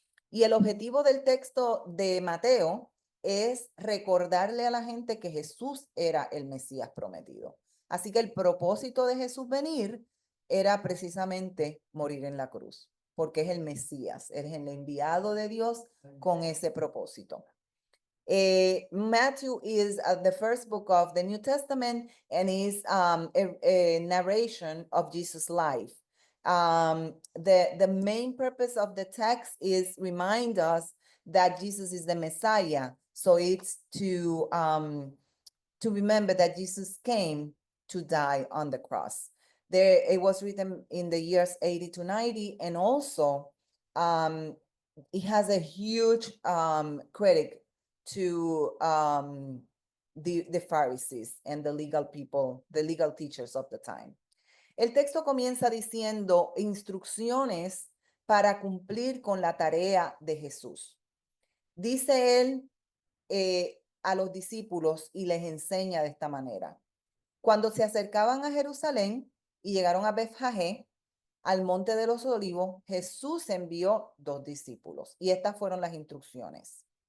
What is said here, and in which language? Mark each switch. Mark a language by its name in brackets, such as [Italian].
[Spanish] Y el objetivo del texto de Mateo es recordarle a la gente que Jesús era el Mesías prometido. Así que el propósito de Jesús venir era precisamente morir en la cruz, porque es el Mesías, es el enviado de Dios con ese propósito. [English] Matthew is the first book of the New Testament and is a narration of Jesus' life. The main purpose of the text is remind us that Jesus is the Messiah. So it's to remember that Jesus came to die on the cross. It was written in the years 80 to 90, and also it has a huge credit to the Pharisees and the legal people, the legal teachers of the time. [Spanish] El texto comienza diciendo instrucciones para cumplir con la tarea de Jesús. Dice él a los discípulos y les enseña de esta manera. Cuando se acercaban a Jerusalén y llegaron a Betfagé, al monte de los olivos, Jesús envió 2 discípulos y estas fueron las instrucciones.